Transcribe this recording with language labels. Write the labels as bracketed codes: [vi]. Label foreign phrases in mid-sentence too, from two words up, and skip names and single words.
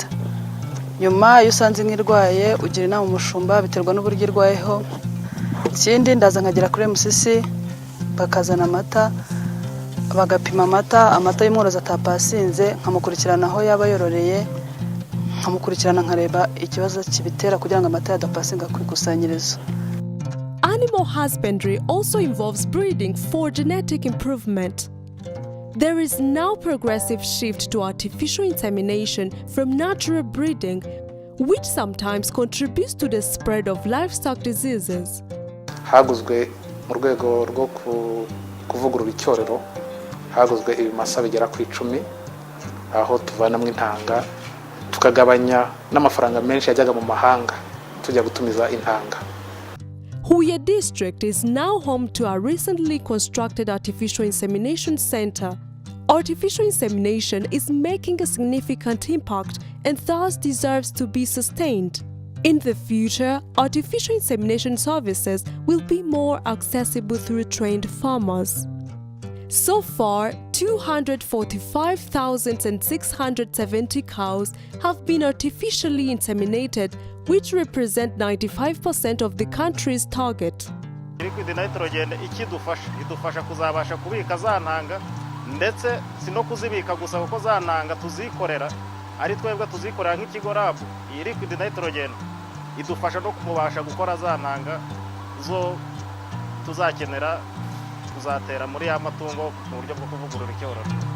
[rw] Nyuma iyo usanze nk'irwaye ugira inama umushumba biterwa n'uburyo irwayeho. Ikindi ndaza nkagera kuri MCC bakazana amata bagapima amata y'umworozi atapasinze nkamukurikirana aho yaba yororeye nkamukurikirana nkareba ikibazo kibitera kugira ngo amata yadapasinga ku ikusanyirizo. [en] Animal husbandry also involves breeding for genetic improvement. There is now progressive shift to artificial insemination from natural breeding, which sometimes contributes to the spread of livestock diseases. [rw] Haguzwe mu rwego rwo kuvugurura icyorero haguzwe ibimasa bigera ku 10 aho tuvanamo intanga tukagabanya n'amafaranga menshi yajyaga mu mahanga tujya gutumiza intanga. [en] Huye district is now home to a recently constructed artificial insemination center. Artificial insemination is making a significant impact and thus deserves to be sustained. In the future, artificial insemination services will be more accessible through trained farmers. So far, 245,670 cows have been artificially inseminated, which represent 95% of the country's target. Liquid nitrogen [rw] idufasha kuzabasha kubika za ntanga ndetse sino kuzibika gusa kuko za ntanga tuzikorera ari twebwe tuzikorera nk'ikigo lab. Iyi [en] liquid nitrogen [rw] idufasha no kumubasha gukora za ntanga zo tuzakenera kuzatera muri ya matungo mu buryo bwo kuvugurura icyororo.